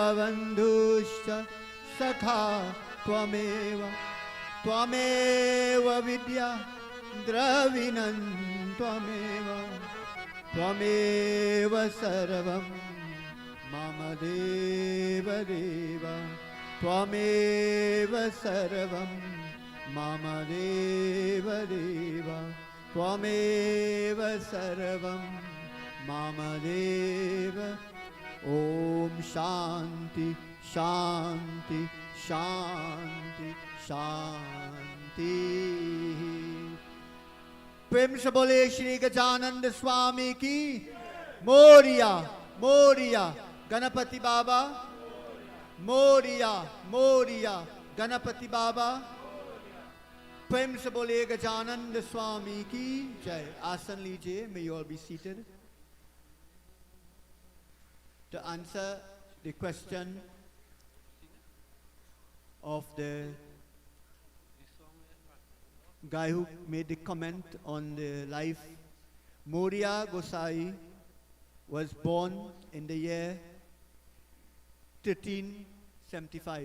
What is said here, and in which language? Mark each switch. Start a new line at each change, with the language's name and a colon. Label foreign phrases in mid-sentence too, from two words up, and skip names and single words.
Sanskrit: बन्धुश्च सखा त्वमेव त्वमेव विद्या द्रविणं त्वमेव त्वमेव सर्वं मम देव देव त्वमेव सर्वं मम देव देव त्वमेव सर्वं मम देव Deva Tvameva Sarvam Mama Deva Deva Tvameva Sarvam Mama Deva. ॐ शान्ति शान्ति शान्ति शान्ति.
Hindi: प्रेम से बोले श्री गजानंद स्वामी की मोरिया मोरिया गणपति बाबा मोरिया मोरिया गणपति बाबा प्रेम से बोले गजानंद स्वामी की जय आसन लीजिए
English: may you all be seated to answer the question of the guy who made the comment on the life. Moria Gosai was born in the year 1375.